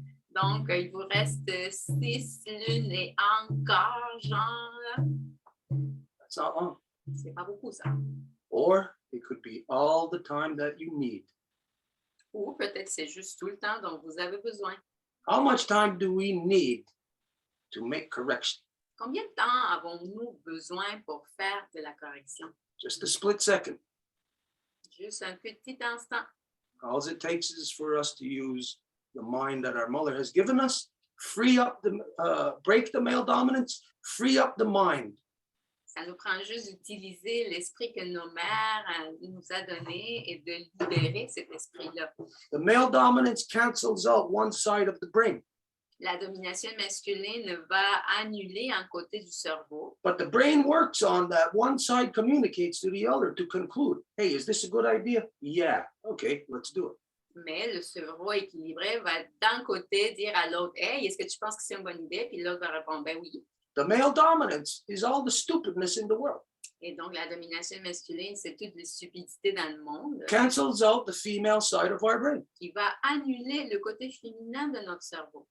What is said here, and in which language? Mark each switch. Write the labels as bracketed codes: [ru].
[fr] Donc, il vous reste 6 lunes et encore, genre, [en] That's not long. [fr] c'est pas beaucoup ça. [en] Or it could be all the time that you need. [fr] Ou peut-être c'est juste tout le temps dont vous avez besoin. [en] How much time do we need to make correction? [fr] Combien de temps avons-nous besoin pour faire de la correction? [en] Just a split second. [fr] Juste un petit instant. [en] All it takes is for us to use the mind that our mother has given us, free up break the male dominance, free up the mind. [fr] Ça nous prend juste d'utiliser l'esprit que nos mères nous a donné et de libérer cet esprit-là. [en] The male dominance cancels out one side of the brain, [fr] La domination masculine va annuler un côté du cerveau, [en] but the brain works on that one side, communicates to the other to conclude, hey, is this a good idea? Yeah, okay, let's do it. [fr] mais le cerveau équilibré va d'un côté dire à l'autre, hey, est-ce que tu penses que c'est une bonne idée? Puis l'autre va répondre, ben oui. [en] The male dominance is all the stupidness in the world. [fr] Et donc, la domination masculine, c'est toute la stupidité dans le monde [en] Cancels out the female side of our brain. [fr] qui va annuler le côté féminin de notre cerveau.